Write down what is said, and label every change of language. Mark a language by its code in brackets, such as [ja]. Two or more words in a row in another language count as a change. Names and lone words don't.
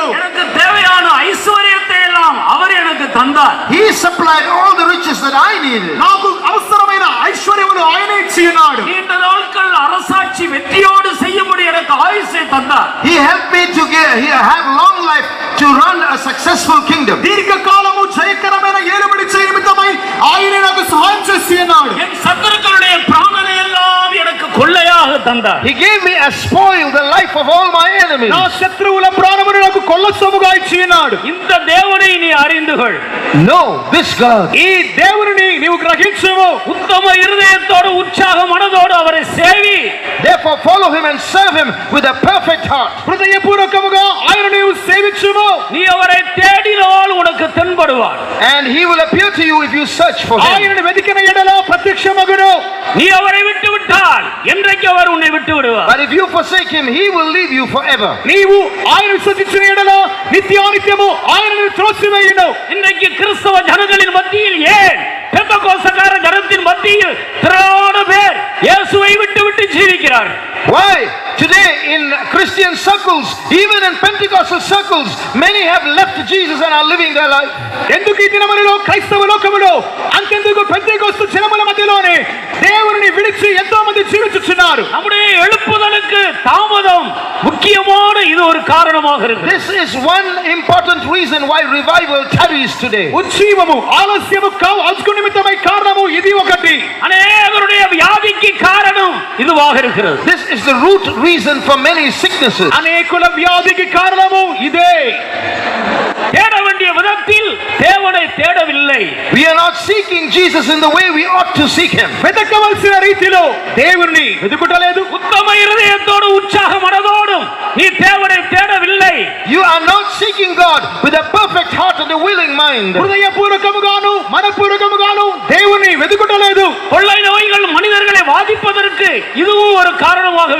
[ta] எனக்கு தேவையான ஐஸ்வர்யத்தை எல்லாம் அவர் எனக்கு தந்தார். [en] He supplied all the riches that I needed. [te] నాకు అవసరమైన ఐశ్వర్యములు ఆయన ఇచ్చి ఉన్నాడు. [ta] நீண்ட நாட்கள் அரசாட்சி வெற்றியோடு செய்யும்படி எனக்கு ஆயுசை தந்தார். [en] He helped me to have long life to run a successful kingdom. [te] దీర్ఘకాలము జయకరమైన ఏలుబడి చేయ నిమిత్తమై ఆయన నాకు సహాయం చేసి ఉన్నాడు. [ta] என் சத்துருக்களுடைய பிராணனை எல்லாம் எனக்கு கொள்ளையாக தந்தார். [en] He gave me as spoil the life of all my enemies. [te] నా శత్రువుల ప్రాణమును నాకు కొల్లసొమ్ముగా ఇచ్చి ఉన్నాడు. [ta] இந்த தேவனை நீ அறிந்து கொள். [en] Know this God. [te] ఈ దేవుని నీవు గ్రహించుము. [ta] உத்தம இருதயத்தோடு உற்சாக மனதோடு அவரை சேவி. [en] Therefore follow him and serve him with a perfect heart. [te] హృదయపూర్వకముగా ఆయన నీవు సేవించుము. [ta] நீ அவரை தேடினால் உனக்கு தென்படுவார். [en] And he will appear to you if you search for him. [te] ఆయనను వెతికిన ఎడల ప్రత్యక్షమగును. [ta] நீ அவரை விட்டு விட்டால் என்றைக்கு அவர் உன்னை விட்டு விடுவார். [en] But if you forsake him, he will leave you forever. [te] నీవు ఆయన విశ్వసించిన ఎడల నిత్యానిత్యము ఆయనను త్రోసివేయును. [ta] இன்றைக்கு கிறிஸ்தவ ஜனங்களின் மத்தியில் ஏன் பெந்தகோஸ்தக்கார ஜனத்தின் மத்தியில் திரளான பேர் இயேசுவை விட்டு விட்டு ஜீவிக்கிறார்? [en] Why? Today in Christian circles, even in Pentecostal circles, many have left Jesus and are living their life. [te] ఎందుకు ఈ దినములలో క్రైస్తవ లోకములో అంతెందుకు పెంతెకోస్తు జనముల మధ్యలోనే దేవుని విడిచి ఎంతో మంది జీవించుచున్నారు. [ta] நம்முடைய எழுப்புதலுக்கு தாமதம் முக்கியமான இது ஒரு காரணமாக இருக்கு. [en] This is one important reason why revival tarries today. [te] ఉజ్జీవము ఆలస్యము కావు నిమిత్తమై కారణము ఇది ఒకటి. [ta] அநேகருடைய வியாதிக்கு காரணம் இதுவாக இருக்கிறது. [en] This is the root reason for many sicknesses. [te] అనేకుల వ్యాధికి కారణము ఇదే. [ta] தேட வேண்டிய விதத்தில் தேவனை தேடவில்லை. [en] We are not seeking Jesus in the way we ought to seek him. [te] వెతకవలసిన రీతిలో దేవుని వెతుకుటలేదు. [ta] உத்தம இருதயத்தோடு உற்சாக மனதோடும் நீ தேவனை தேடவில்லை. [en] You are not seeking God with a perfect heart and a willing mind. [te] హృదయపూర్వకముగాను మనపూర్వకముగాను దేవుని వెతుకుటలేదు. [ta] கொள்ளை நோய்கள் மனிதர்களை வாதிப்பதற்கு இதுவும் ஒரு காரணமாகவே